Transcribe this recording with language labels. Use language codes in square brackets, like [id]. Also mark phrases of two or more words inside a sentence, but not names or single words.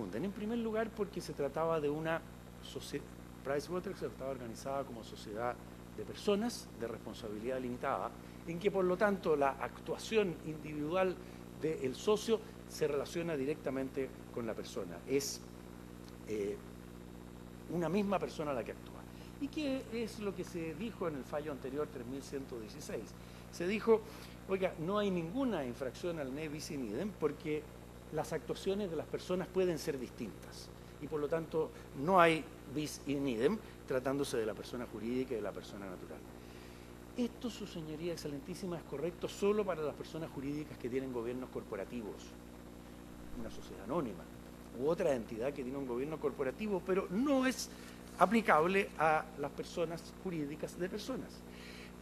[es] En primer lugar, porque se trataba de una sociedad, Pricewaterhouse estaba organizada como sociedad de personas de responsabilidad limitada, en que por lo tanto la actuación individual del socio se relaciona directamente con la persona. Es una misma persona la que actúa. ¿Y qué es lo que se dijo en el fallo anterior 3116? Se dijo, oiga, no hay ninguna infracción al [la] ne bis in idem [es] porque las actuaciones de las personas pueden ser distintas y por lo tanto no hay [la] bis in idem [es] tratándose de la persona jurídica y de la persona natural. Esto, su señoría excelentísima, es correcto solo para las personas jurídicas que tienen gobiernos corporativos, una sociedad anónima u otra entidad que tiene un gobierno corporativo, pero no es aplicable a las personas jurídicas de personas.